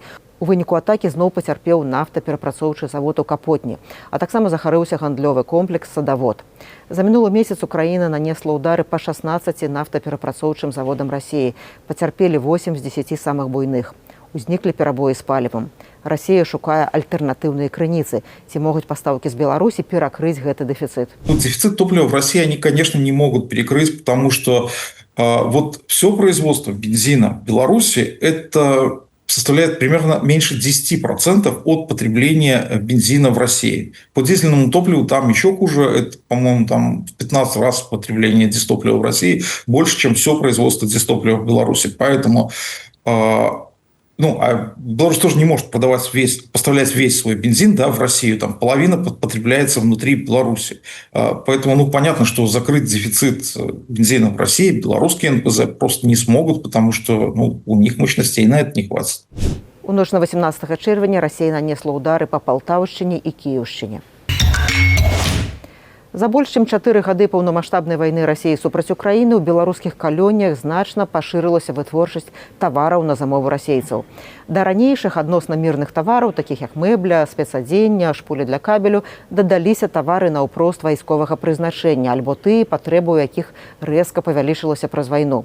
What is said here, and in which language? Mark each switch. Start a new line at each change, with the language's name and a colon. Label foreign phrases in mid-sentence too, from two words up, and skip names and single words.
Belarusian: У выніку атакі зноў пацярпеў нафтаперапрацоўчы завод у Капотні, а таксама захарыўся гандлёвы комплекс «Садавод». За мінулы месяц Украіна нанесла ўдары па 16 нафтаперапрацоўчым заводам Расіі. Пацярпелі 8 з 10 самых буйных. Узніклі перабоі з палівам. Расія шукае альтэрнатыўныя крыніцы. Ці могуць пастаўкі з Беларусі перакрыць гэты дэфіцыт?
Russian: Дефицит топлива в России они, конечно, не могут перекрыть, потому что вот все производство бензина в Беларуси это составляет примерно меньше 10% от потребления бензина в России. По дизельному топливу там еще хуже. Это, по-моему, там в 15 раз потребление дизтоплива в России больше, чем все производство дизтоплива в Беларуси. Поэтому а Беларусь тоже не может поставлять весь свой бензин, да, в Россию. Там половина потребляется внутри Беларуси. Поэтому, понятно, что закрыть дефицит бензина в России белорусские НПЗ просто не смогут, потому что у них мощностей на это не хватит.
Belarusian: У ноч на 18 чэрвеня Расія нанесла ўдары па Палтаўшчыне і Кіеўшчыне. За больш чым 4 гады паўнамаштабнай вайны Расіі супраць Украіны ў беларускіх калоніях значна пашырылася вытворчасць тавараў на замову расейцаў. Да ранейшых адносна мірных тавараў, такіх як мэбля, спецадзення, шпулі для кабелю, дадаліся тавары наўпрост вайсковага прызначэння, альбо тыя, патрэбы ў якіх рэзка павялічылася праз вайну.